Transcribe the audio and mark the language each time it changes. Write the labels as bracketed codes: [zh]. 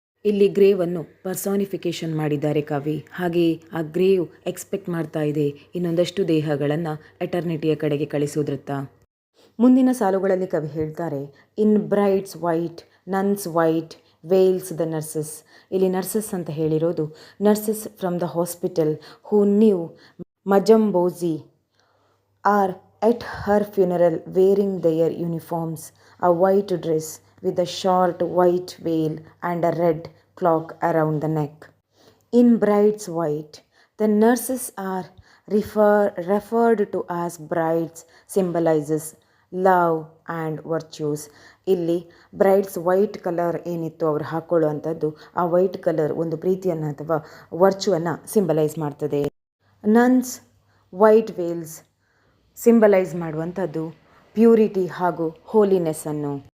[kn] ಇಲ್ಲಿ ಗ್ರೇವನ್ನು ಪರ್ಸಾನಿಫಿಕೇಶನ್ ಮಾಡಿದ್ದಾರೆ ಕವಿ. ಹಾಗೆಯೇ ಆ ಗ್ರೇವ್ ಎಕ್ಸ್ಪೆಕ್ಟ್ ಮಾಡ್ತಾ ಇದೆ ಇನ್ನೊಂದಷ್ಟು ದೇಹಗಳನ್ನು ಎಟರ್ನಿಟಿಯ ಕಡೆಗೆ ಕಳಿಸೋದ್ರತ್ತ. ಮುಂದಿನ ಸಾಲುಗಳಲ್ಲಿ ಕವಿ ಹೇಳ್ತಾರೆ, [en] In bride's white nun's white veils the nurses. [kn] ಇಲ್ಲಿ ನರ್ಸಸ್ ಅಂತ ಹೇಳಿರೋದು [en] Nurses from the hospital who knew ಮಜಂಬೋಜಿ are at her funeral wearing their uniforms, a white dress with a short white veil and a red cloak around the neck. In bride's white, the nurses are referred to as brides, symbolizes love and virtues. [kn] ಇಲ್ಲಿ Bryde's white colour ಏನಿತ್ತು ಅವರು ಹಾಕ್ಕೊಳ್ಳುವಂಥದ್ದು, ಆ white colour ಒಂದು ಪ್ರೀತಿಯನ್ನು ಅಥವಾ ವರ್ಚುವನ್ನು symbolise ಮಾಡ್ತದೆ. Nuns white Wales symbolise ಮಾಡುವಂಥದ್ದು purity ಹಾಗೂ ಹೋಲಿನೆಸ್ಸನ್ನು.